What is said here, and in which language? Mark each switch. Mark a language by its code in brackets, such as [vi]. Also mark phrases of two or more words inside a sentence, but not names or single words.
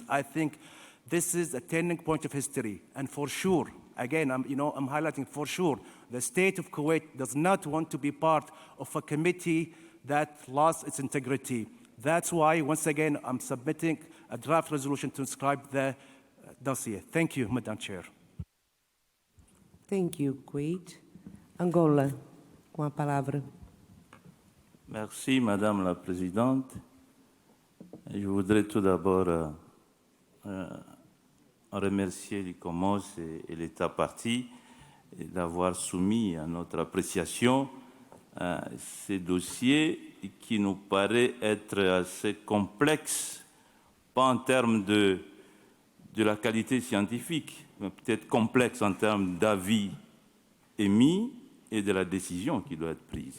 [en] I think this is a turning point of history, and for sure, again, I'm highlighting for sure, the state of Kuwait does not want to be part of a committee that lost its integrity. That's why, once again, I'm submitting a draft resolution to inscribe the dossier. Thank you, Madam Chair. Thank you, Kuwait. [pt] Angola, com a palavra. [fr] Merci, Madame la Présidente. Je voudrais tout d'abord remercier l'Icomos et l'État partie d'avoir soumis à notre appréciation ces dossiers qui nous paraît être assez complexe, pas en termes de la qualité scientifique, mais peut-être complexe en termes d'avis émis et de la décision qui doit être prise.